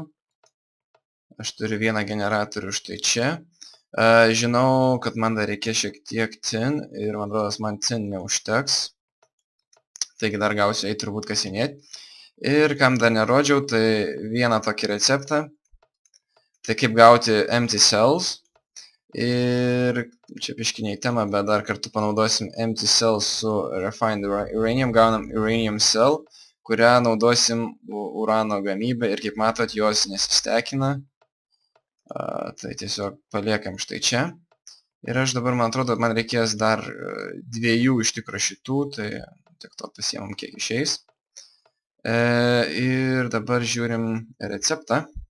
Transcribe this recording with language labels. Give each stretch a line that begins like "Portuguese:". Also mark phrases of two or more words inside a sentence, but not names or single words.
Lithuanian: Aš turiu vieną generatorių štai čia. Žinau, kad man dar reikės šiek tiek tin ir man rodos man tin neužteks. Taigi dar gausiu eiti turbūt kasinėti. Ir kam dar nerodžiau, tai vieną tokį receptą. Tai kaip gauti
English: empty cells.
Lithuanian: Ir čia piškiniai tema, bet dar kartu panaudosim
English: empty cells
Lithuanian: su
English: refined uranium,
Lithuanian: gaunam
English: uranium cell,
Lithuanian: kurią naudosim urano gamybą ir kaip matot, jos nesistekina. Tai tiesiog paliekam štai čia. Ir aš dabar, man atrodo, man reikės dar 2 iš tikro šitų, tai tik to pasiemam kiek išeis. Ir dabar žiūrim receptą.